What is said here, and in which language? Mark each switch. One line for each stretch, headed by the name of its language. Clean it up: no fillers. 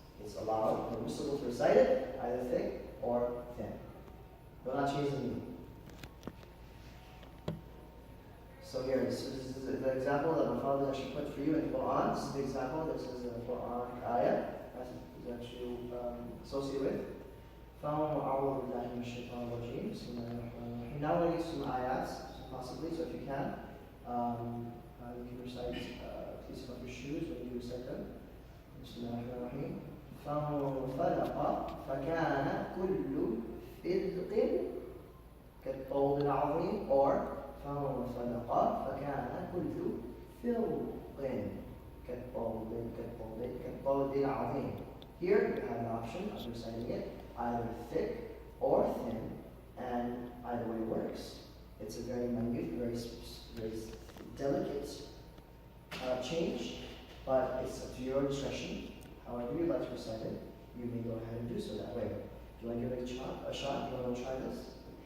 English: It's allowed, permissible to recite it, either thick or thin. Do not change the meaning. So here, this is the example that my father actually put for you in the Quran. This is the example. This is the Quran ayah that is actually associated with.
Arabic: أعوذ بالله من الشيطان الرجيم. بسم الله الرحمن الرحيم.
English: Now we'll use some ayats, possibly. So if you can, you can recite. Please take off your shoes when you recite them.
Arabic: بسم الله الرحمن الرحيم. فانفلق فكان كل فرق كالطود العظيم or فانفلق فكان كل فرق كالطود العظيم.
English: Here you have the option of reciting it either thick or thin, and either way works. It's a very minute, very delicate change, but it's up to your discretion. However you'd like to recite it, you may go ahead and do so that way. Do you want to give it a shot? Do you want to try this?